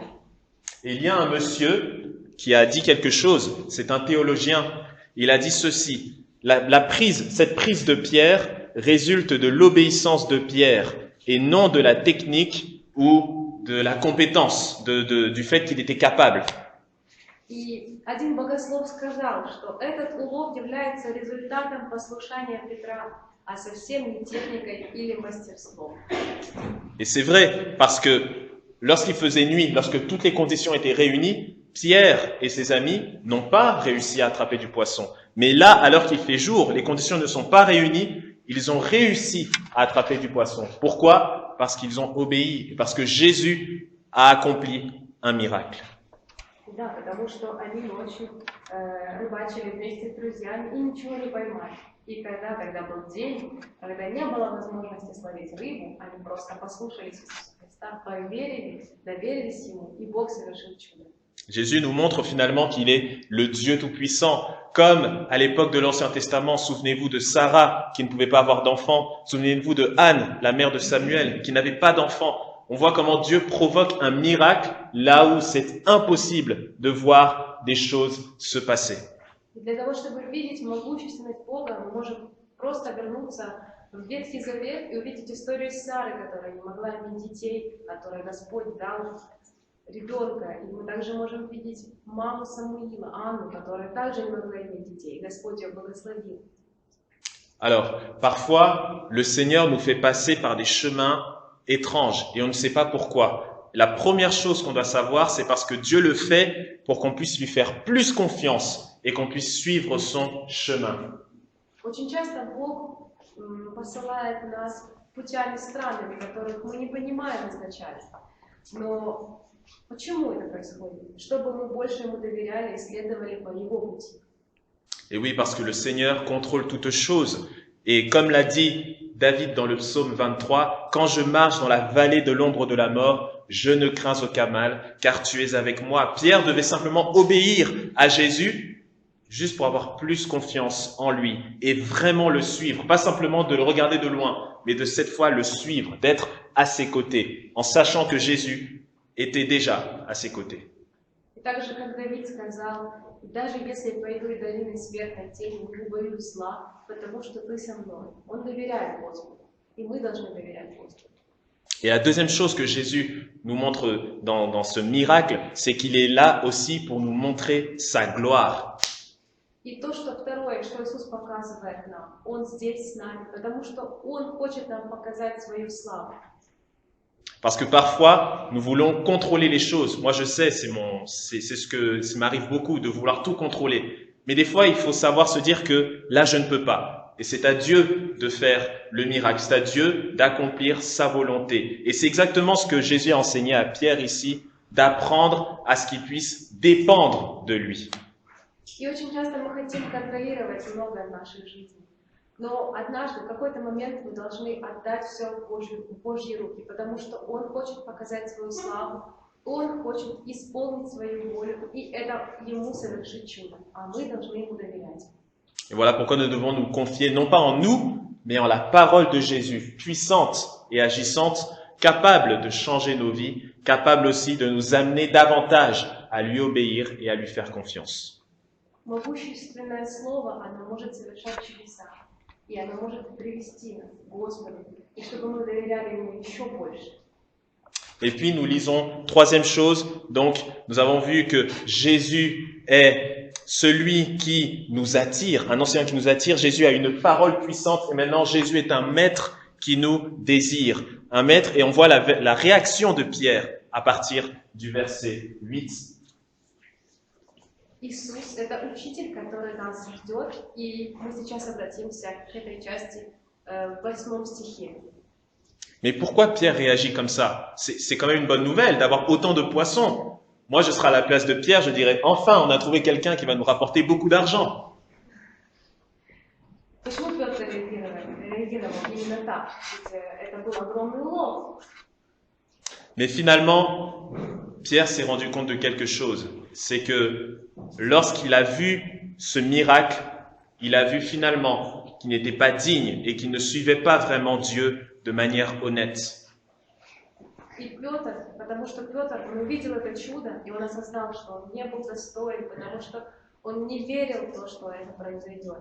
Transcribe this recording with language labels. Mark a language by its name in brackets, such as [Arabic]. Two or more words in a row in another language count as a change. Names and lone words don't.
[French] Et il y a un monsieur qui a dit quelque chose, c'est un théologien, il a dit ceci, cette prise de Pierre résulte de l'obéissance de Pierre et non de la technique ou de la compétence, du fait qu'il était capable. [Russian] И один богослов сказал, что этот улов является результатом послушания Петра, а совсем не техникой или мастерством. [French] Et c'est vrai, parce que lorsqu'il faisait nuit, lorsque toutes les conditions étaient réunies, Pierre et ses amis n'ont pas réussi à attraper du poisson. Mais là, alors qu'il fait jour, les conditions ne sont pas réunies, ils ont réussi à attraper du poisson. Pourquoi? Parce qu'ils ont obéi, parce que Jésus a accompli un miracle. [Russian] Да, потому что они ночью рыбачили вместе с друзьями и ничего не поймали. И когда тогда был день, когда не было возможности словить рыбу, они просто послушались Иисуса Христа, поверили, доверились Ему, и Бог совершил чудо. [French] Jésus nous montre finalement qu'il est le Dieu Tout-Puissant. Comme à l'époque de l'Ancien Testament, souvenez-vous de Sarah qui ne pouvait pas avoir d'enfant. Souvenez-vous de Anne, la mère de Samuel, qui n'avait pas d'enfant. On voit comment Dieu provoque un miracle là où c'est impossible de voir des choses se passer. [Russian] И для того, чтобы видеть могущественность Бога, мы можем просто вернуться в Ветхий Завет и увидеть историю Сары, которая не могла иметь детей, которой Господь дал ребенка. И мы также можем видеть маму Самуила, Анну, которая также не могла иметь детей. Господь ее благословил. [French] Alors, parfois, le Seigneur nous fait passer par des chemins étranges et on ne sait pas pourquoi. La première chose qu'on doit savoir, c'est parce que Dieu le fait pour qu'on puisse lui faire plus confiance et qu'on puisse suivre son chemin. [Russian] Очень часто Бог посылает нас путями странными, которых мы не понимаем изначально. Но почему это происходит? Чтобы мы больше Ему доверяли и следовали по Его пути. [French] Et oui, parce que le Seigneur contrôle toutes choses. Et comme l'a dit David dans le psaume 23, « Quand je marche dans la vallée de l'ombre de la mort, je ne crains aucun mal, car tu es avec moi. » Pierre devait simplement obéir à Jésus, juste pour avoir plus confiance en lui et vraiment le suivre. Pas simplement de le regarder de loin, mais de cette fois le suivre, d'être à ses côtés, en sachant que Jésus était déjà à ses côtés. [Russian] И так же, как Давид сказал, даже если я пойду и долиной смертной тени, не убоюсь зла, потому что ты со мной. Он доверяет Господу, и мы должны доверять Господу. [French] Et la deuxième chose que Jésus nous montre dans ce miracle, c'est qu'il est là aussi pour nous montrer sa gloire. [Russian] И то, что второе, что Иисус показывает нам, Он здесь с нами, потому что Он хочет нам показать свою славу. [French] Parce que parfois, nous voulons contrôler les choses. Moi, je sais, ça m'arrive beaucoup de vouloir tout contrôler. Mais des fois, il faut savoir se dire que là, je ne peux pas. Et c'est à Dieu de faire le miracle. C'est à Dieu d'accomplir sa volonté. Et c'est exactement ce que Jésus a enseigné à Pierre ici, d'apprendre à ce qu'il puisse dépendre de lui. [Russian] И очень часто мы хотим контролировать многое в нашей жизни. Но однажды, в какой-то момент мы должны отдать все в Божьи руки, потому что Он хочет показать свою славу, Он хочет исполнить свою волю, и это Ему совершить чудо, а мы должны Ему доверять. [French] Et voilà pourquoi nous devons nous confier non pas en nous, mais en la parole de Jésus, puissante et agissante, capable de changer nos vies, capable aussi de nous amener davantage à lui obéir et à lui faire confiance. [Russian] Могущественное слово, оно может совершать чудеса. И оно может привести нас к Господу, и чтобы мы доверяли Ему еще больше. [French] Et puis nous lisons, troisième chose, donc nous avons vu que Jésus est celui qui nous attire, un enseignant qui nous attire. Jésus a une parole puissante et maintenant Jésus est un maître qui nous désire. Un maître, et on voit la réaction de Pierre à partir du verset 8. [Russian] Иисус – это учитель, который нас ждет, и мы сейчас обратимся к этой части в 8 стихе. [French] Mais pourquoi Pierre réagit comme ça? C'est quand même une bonne nouvelle d'avoir autant de poissons. Moi, je serais à la place de Pierre, je dirais, enfin, on a trouvé quelqu'un qui va nous rapporter beaucoup d'argent. [Russian] Почему Петр реагировал именно так? Ведь это был огромный улов. [French] Mais finalement, Pierre s'est rendu compte de quelque chose. C'est que lorsqu'il a vu ce miracle, il a vu finalement qu'il n'était pas digne et qu'il ne suivait pas vraiment Dieu de manière honnête. [Russian] И Петр, потому что Петр, он увидел это чудо, и он осознал, что он не был достоин, потому что он не верил в то, что это произойдет.